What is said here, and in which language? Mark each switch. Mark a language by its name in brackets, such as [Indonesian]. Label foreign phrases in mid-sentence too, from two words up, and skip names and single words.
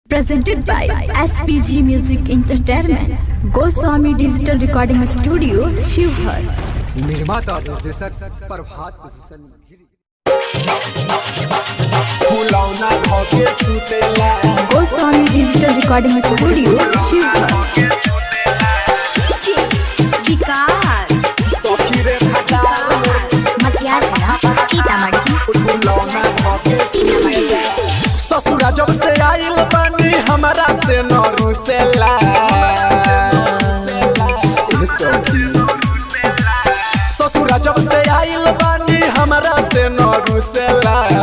[English] Presented by SPG Music Entertainment, Goswami Digital Recording Studio, Shivhar. [Bhojpuri] निर्माता निर्देशक प्रभात भूषण फुलौना धोके सुतेला [English] Goswami Digital Recording Studio, Shivhar. [Bhojpuri] सखी रे फुलौना धोके सुतेला ससुरा जब से आइल बानी हमारा से न रुसेला ससुरा जब से आइल बानी हमारा से न रुसेला